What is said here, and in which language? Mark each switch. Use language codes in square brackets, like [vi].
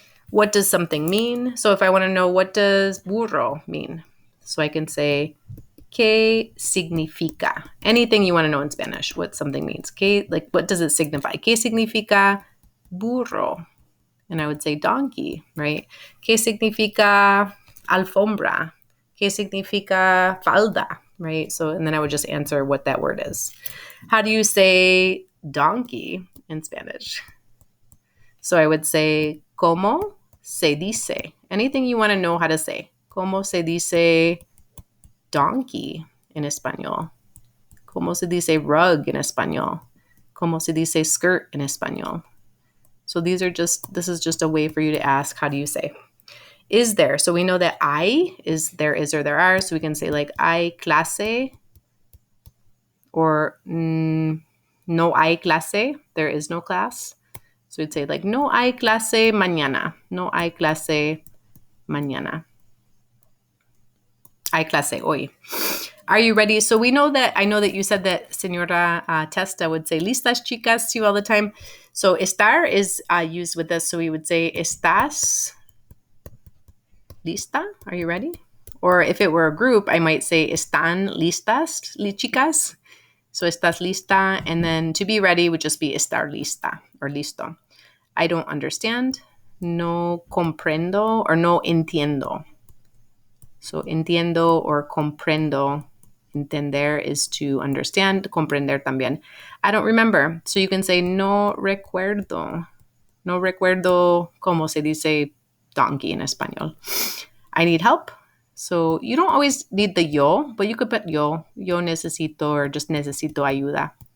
[en] What does something mean? So if I want to know, what does burro mean? So I can say, [es] ¿qué significa? [en] Anything you want to know in Spanish, what something means. ¿Qué, like, what does it signify? [es] ¿Qué significa burro? [en] And I would say donkey, right? [es] ¿Qué significa alfombra? ¿Qué significa falda? Right? [en] So, and then I would just answer what that word is. How do you say donkey in Spanish? So I would say, [es] ¿cómo se dice? [en] Anything you want to know how to say. [es] ¿Cómo se dice donkey en español? ¿Cómo se dice rug en español? ¿Cómo se dice skirt en español? [en] So this is just a way for you to ask, how do you say? Is there? So we know that I is there is or there are. So we can say like hay clase or [es] no hay clase. [en] There is no class. So we'd say like [es] no hay clase mañana. No hay clase mañana. Hay clase hoy. [en] Are you ready? So I know that you said that Señora Testa would say [es] listas chicas [en] to you all the time. So estar is used with this. So we would say [es] estás lista? [en] Are you ready? Or if it were a group, I might say, [es] ¿Están listas, chicas? [en] So, [es] ¿estás lista? [en] And then to be ready would just be estar lista or listo. I don't understand. [es] No comprendo or no entiendo. [en] So, entiendo or comprendo. [es] Entender is to understand. Comprender también. [en] I don't remember. So, you can say [es] no recuerdo. No recuerdo cómo se dice donkey in español. [en] I need help. So you don't always need the yo, but you could put yo. [es] Yo necesito or just necesito ayuda.